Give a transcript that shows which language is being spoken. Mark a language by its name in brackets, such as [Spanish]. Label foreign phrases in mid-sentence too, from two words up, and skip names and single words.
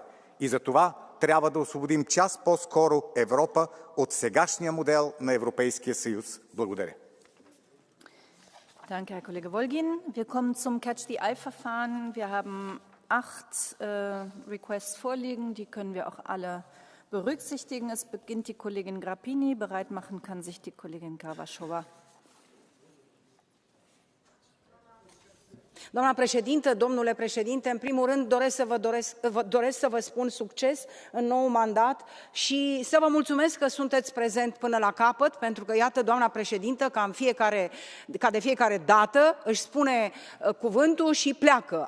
[Bulgarian] И за това трябва да освободим час по-скоро Европа от сегашния модел на Европейския съюз. Благодаря. [German] Danke, Herr Kollege Wolgin. Wir kommen zum Catch-the-Eye-Verfahren. Wir haben 8 Requests vorliegen. Die können wir auch alle berücksichtigen. Es beginnt die Kollegin Grappini. Bereit machen kann sich die Kollegin Kavașova. [Romanian] Doamna președintă, domnule președinte, în primul rând doresc să vă spun succes în noul mandat și să vă mulțumesc că sunteți prezent până la capăt, pentru că, iată, doamna președintă, ca de fiecare dată, își spune cuvântul și pleacă.